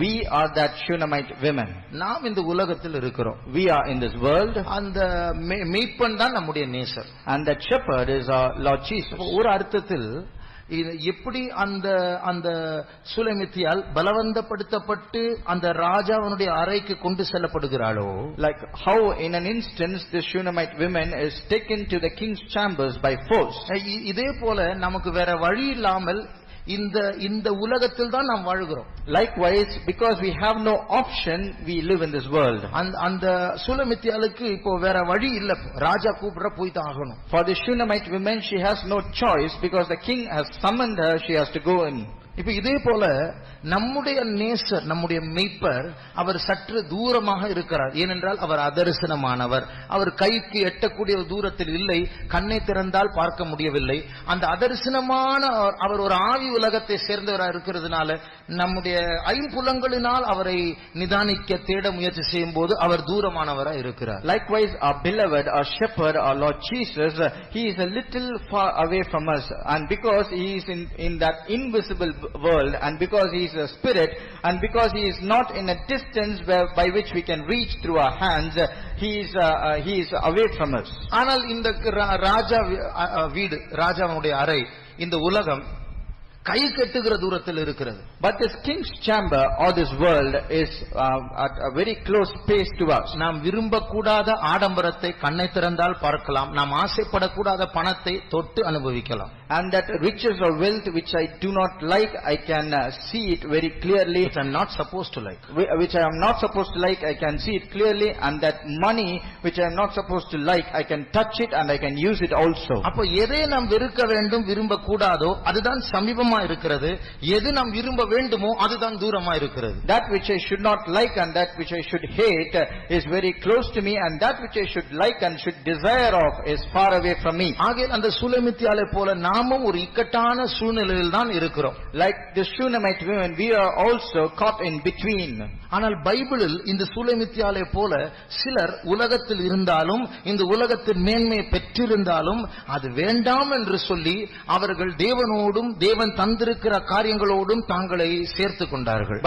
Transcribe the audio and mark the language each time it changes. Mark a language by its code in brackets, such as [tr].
[en] We are that Shunammite women. [ta] நாம் இந்த உலகத்தில் இருக்கிறோம். [en] We are in this world. [ta] அந்த மெய்ப்பன் தான் நம்முடைய நேசர். [en] And that shepherd is our Lord Jesus. [ta] ஒரு அர்த்தத்தில் எப்படி அந்த சூலமித்தியால் பலவந்தப்படுத்தப்பட்டு அந்த ராஜாவினுடைய அறைக்கு கொண்டு செல்லப்படுகிறாளோ, [en] like how in an instance this Shunammite woman is taken to the king's chambers by force. [ta] இதே போல நமக்கு வேற வழி இல்லாமல் இந்த உலகத்தில் தான் நாம் வாழ்கிறோம். [en] Likewise, because we have no option, we live in this world. [ta] அந்த சூலமித்தியாளுக்கு இப்போ வேற வழி இல்ல, ராஜா கூப்பிடுற போய் தான் ஆகணும். [en] For the Shunammite woman, she has no choice because the king has summoned her, she has to go in. [ta] இப்ப இதே போல நம்முடைய நேசர், நம்முடைய மெய்ப்பர், அவர் சற்று தூரமாக இருக்கிறார். ஏனென்றால் அவர் அதரிசனமானவர். அவர் கைக்கு எட்டக்கூடிய தூரத்தில் இல்லை, கண்ணை திறந்தால் பார்க்க முடியவில்லை. அந்த அதரிசனமான அவர் ஒரு ஆவி உலகத்தை சேர்ந்தவராக இருக்கிறதுனால நம்முடைய ஐம்புலங்களினால் அவரை நிதானிக்க தேட முயற்சி செய்யும் போது அவர் தூரமானவராக இருக்கிறார். [en] Likewise, our beloved, our shepherd, our Lord Jesus, he is a little far away from us, and because he is in that invisible world, and because he is a spirit, and because he is not in a distance by which we can reach through our hands, he is away from us. [ta] ஆனால் இந்த ராஜா வீடு, ராஜாவுடைய அறை, இந்த உலகம் கை கட்டுகிற தூரத்தில் இருக்கிறது. [en] But this king's chamber or this world is at a very close space to us. [ta] நாம் விரும்பக்கூடாத ஆடம்பரத்தை கண்ணை திறந்தால் பார்க்கலாம். நாம் ஆசைப்படக்கூடாத பணத்தை தொட்டு அனுபவிக்கலாம். [en] And that riches or wealth which I do not like, I can see it very clearly. Which I am not supposed to like. Which I am not supposed to like, I can see it clearly. And that money which I am not supposed to like, I can touch it and I can use it also. [ta] அப்போ எதை நாம் வெறுக்க வேண்டும், விரும்பக்கூடாதோ அதுதான் சமீபமா இருக்கிறது. எது நாம் விரும்ப வேண்டுமோ அதுதான் தூரமா இருக்கிறது. [en] That which I should not like and that which I should hate is very close to me, and that which I should like and should desire of is far away from me. [ta] ஆகவே அந்த சூலமித்தியாளை போல நாமும் ஒரு இக்கட்டான சூழ்நிலையில் தான் இருக்கிறோம். [en] Like the Shunammite women, we are also caught in between. [ta] ஆனால் பைபிளில் இந்த சூலமித்தியாளை போல சிலர் உலகத்தில் இருந்தாலும், இந்த உலகத்தின் மேன்மையை பெற்றிருந்தாலும் அது வேண்டாம் என்று சொல்லி அவர்கள் தேவனோடும் தேவன் தந்திருக்கிற காரியங்களோடும் தாங்களை சேர்த்து கொண்டார்கள்.